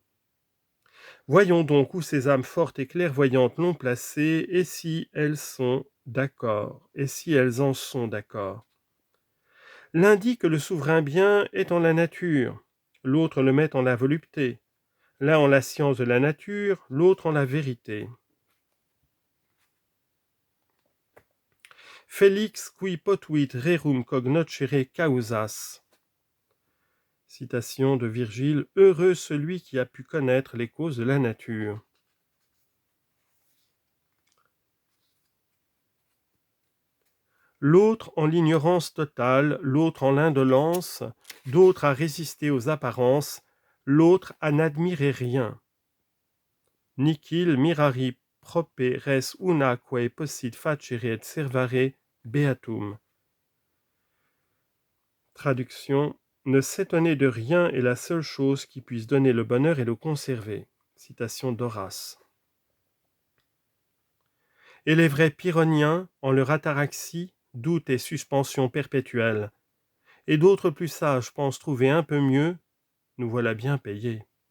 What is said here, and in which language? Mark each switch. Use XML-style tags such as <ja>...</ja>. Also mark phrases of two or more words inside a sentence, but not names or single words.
<fr>Voyons donc où ces âmes fortes et clairvoyantes l'ont placée, et si elles sont d'accord, et si elles en sont d'accord. L'un dit que le souverain bien est en la nature, l'autre le met en la volupté, l'un en la science de la nature, l'autre en la vérité.</fr> <la>Felix qui potuit rerum cognoscere causas.</la> <fr>Citation de Virgile, heureux celui qui a pu connaître les causes de la nature. L'autre en l'ignorance totale, l'autre en l'indolence, d'autres à résister aux apparences, l'autre à n'admirer rien.</fr> <la>Nihil mirari prope res una quae possit facere et servare beatum.</la> <fr>Traduction. Ne s'étonner de rien est la seule chose qui puisse donner le bonheur et le conserver. Citation d'Horace. Et les vrais pyrrhoniens, en leur ataraxie, doute et suspension perpétuelle, et d'autres plus sages pensent trouver un peu mieux, nous voilà bien payés.</fr>